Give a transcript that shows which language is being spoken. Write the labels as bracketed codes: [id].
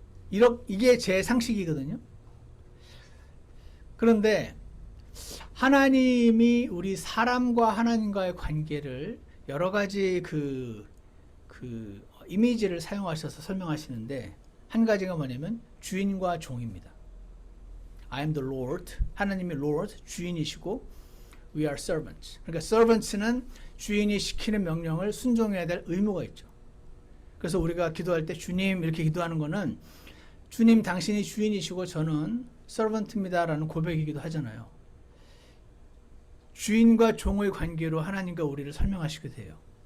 [ko] 이게 제 상식이거든요. 그런데 하나님이 우리 사람과 하나님과의 관계를 여러 가지 그 이미지를 사용하셔서 설명하시는데 한 가지가 뭐냐면 주인과 종입니다. [en] I am the Lord. [ko] 하나님이 Lord, 주인이시고 [en] we are servants. [ko] 그러니까 servants는 주인이 시키는 명령을 순종해야 될 의무가 있죠. 그래서 우리가 기도할 때 주님 이렇게 기도하는 거는 주님 당신이 주인이시고 저는 servant입니다 라는 고백이기도 하잖아요. 주인과 종의 관계로 하나님과 우리를 설명하시게 돼요.